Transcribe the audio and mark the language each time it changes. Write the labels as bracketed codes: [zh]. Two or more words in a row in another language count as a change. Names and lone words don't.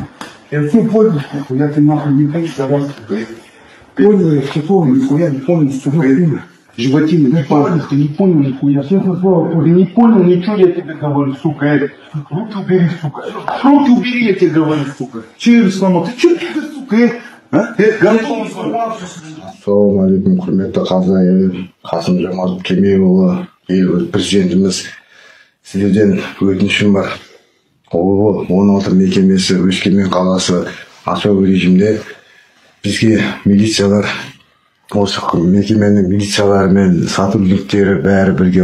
[ru] Я все понял, нихуя ты нахуй не будешь давать. Понял, я все помню, нихуя не помню, сука, животина, не понял, ты не понял нихуя. Честно слово, ты не понял ничего, я тебе говорю, сука. Руки убери, сука. Руки убери, я тебе говорю, сука. Через сломал, ты что тебе, сука, а? Гандон сломался. [ar] السلام عليكم, [kk] құрметті қазы Қасым-Жомарт Кемелұлы, елбасы президентіміз, сіздерден өтінішім бар. 16 мекемесі Өскемен қаласы особый режимде бізге милициялар, осы мекеменің милициялары мен сотрудниктері бәрі бірге